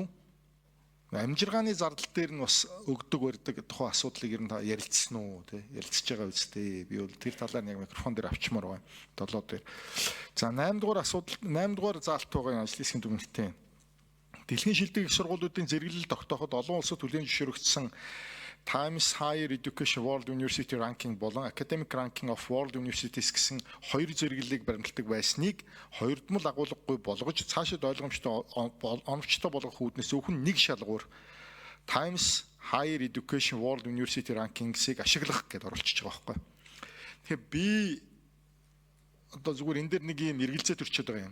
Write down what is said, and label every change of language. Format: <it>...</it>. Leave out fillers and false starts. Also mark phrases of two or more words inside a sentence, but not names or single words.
<mn>Амжиргааны зардал дээр нь бас өгдөг барьдаг тухай асуудлыг ер нь ярилцсан уу тий. Ярилцж байгаа үстэй. Би бол тэр талаар нэг микрофон дээр авчмаар байна. 7 дээр. За 8 дугаар асуудал 8 дугаар заалт байгаа ажлын хэсгийн дүгнэлтийн дэлхийн шилдэг их сургуулиудын зэрэглэл тогтооход олон улсад хүлээн зөвшөөрөгдсөн Times Higher Education World University Ranking болон Academic Ranking of World Universities гэсэн хоёр зэрэглэлийг баримталдаг байсныг хоёрдмол агуулгагүй болгож цаашид ойлгомжтой оновчтой болгох үүднээс зөвхөн нэг шалгуур Times Higher Education World University Ranking-ийг ашиглах гэдээ оролцож байгаа байхгүй. Тэгэхээр би одоо зүгээр энэ дээр нэг юм эргэлзээ төрчөөд байгаа юм.</mn>